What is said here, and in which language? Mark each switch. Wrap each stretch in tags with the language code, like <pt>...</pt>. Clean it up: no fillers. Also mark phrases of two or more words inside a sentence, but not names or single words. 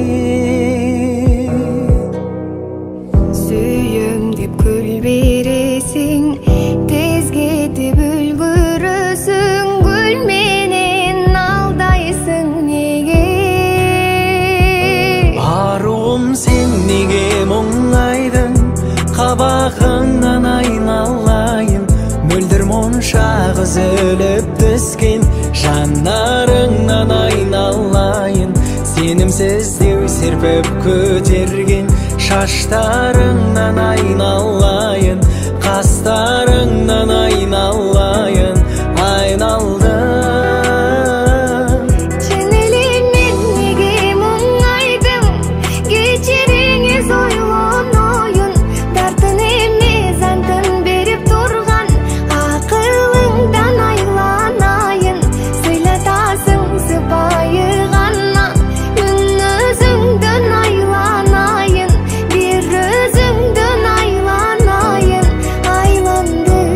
<ky>сүйем деп гүл бересиң тез кетип үлгүрөсүң гүл менен алдайсың неге</ky> <kk>аруым сен неге мұңайдың қабағыңнан айналайын мөлдір монша үзіліп түскен жанарыңнан айналайын сенімсіздеу серпіп көтерген шаштарыңнан айналайын қастарыңнан айналайын айналдым</kk> <ky>чын эле мен неге мұңайдым кечириңиз ойлонойын тартын эмес антын берип турган акылыңдан айланайын сыйлатасың сыпайы гана үн өзүңдөн айланайын бир өзүңдөн айланайын айландым</ky>